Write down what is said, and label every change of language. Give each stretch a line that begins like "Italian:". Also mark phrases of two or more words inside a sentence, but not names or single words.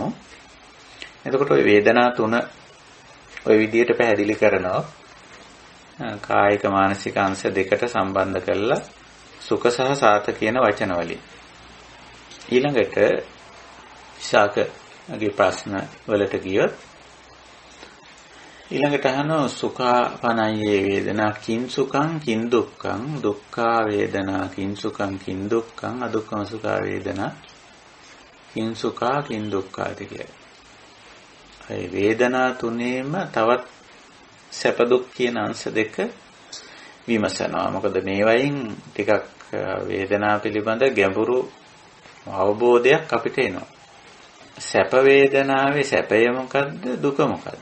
Sinhala: එතකොට ওই වේදනා තුන ওই විදිහට පැහැදිලි කරනවා. කායික මානසික අංශ දෙකට සම්බන්ධ කරලා සුඛ සහ සාත කියන වචන වලින්. ඊළඟට ශාකගේ ප්‍රශ්න වලට ගියොත් ඊළඟට අහනවා
Pali: සුඛාපනයේ වේදනා කිං සුඛං කිං දුක්ඛං දුක්ඛා වේදනා කිං සුඛං කිං දුක්ඛං අදුක්ඛම සුඛා වේදනා කිං සුඛා කිං දුක්ඛාති කියලා.
Sinhala: ඒ වේදනා තුනේම තවත් සැප දුක් කියන අංශ දෙක විමසනවා. මොකද මේ වයින් ටිකක් වේදනා පිළිබඳ ගැඹුරු අවබෝධයක් අපිට එනවා. සැප වේදනාවේ සැපය මොකද්ද දුක මොකද්ද?